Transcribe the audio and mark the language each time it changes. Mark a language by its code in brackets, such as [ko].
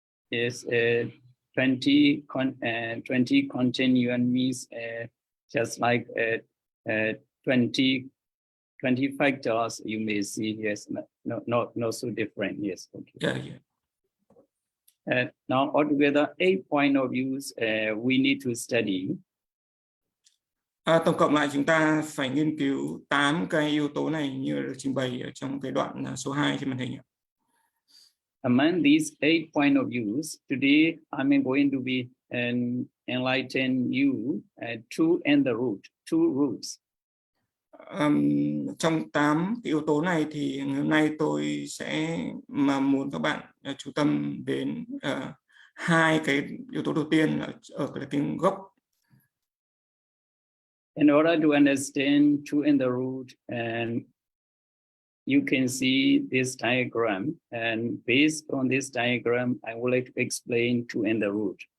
[en] Yes, 20 continuum means just like 20 factors you may see. Yes, not so different. Yes, okay. Yeah. Now altogether 8 point of views we need to study. [vi] Tổng cộng lại chúng ta phải nghiên cứu 8 cái yếu tố này như được trình bày ở trong cái đoạn số 2 trên màn hình. [en] Among these 8 point of views, today I'm going to be enlighten you two and the root, two roots. [vi] Trong 8 cái yếu tố này thì hôm nay tôi sẽ muốn các bạn chú tâm đến hai cái yếu tố đầu tiên ở cái tiếng gốc. [en] In order to understand two and the root, and you can see this diagram, and based on this diagram, I would like to explain two and the root.